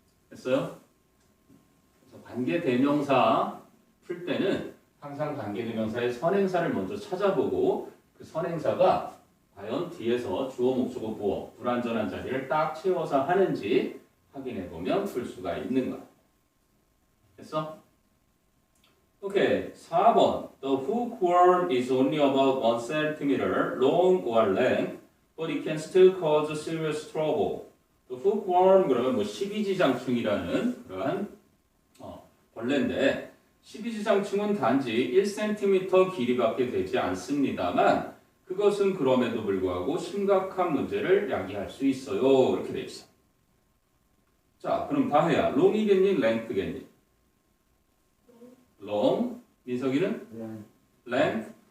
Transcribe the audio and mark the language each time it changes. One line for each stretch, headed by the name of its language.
Korean: 됐어요? 그래서 관계대명사 풀 때는 항상 관계대명사의 선행사를 먼저 찾아보고 그 선행사가 과연 뒤에서 주어, 목적어, 보어, 불완전한 자리를 딱 채워서 하는지 확인해보면 풀 수가 있는 거야. 됐어? 오케이. 4번.
English: The hookworm is only about 1 cm long or length, but it can still cause serious trouble. The hookworm
Korean: 그러면 뭐 십이지장충이라는 그러한 벌레인데, 12지장층은 단지 1cm 길이밖에 되지 않습니다만 그것은 그럼에도 불구하고 심각한 문제를 야기할 수 있어요. 이렇게 돼 있어. 자, 그럼 다 해야. long이겠니? length겠니? long. 민석이는? length.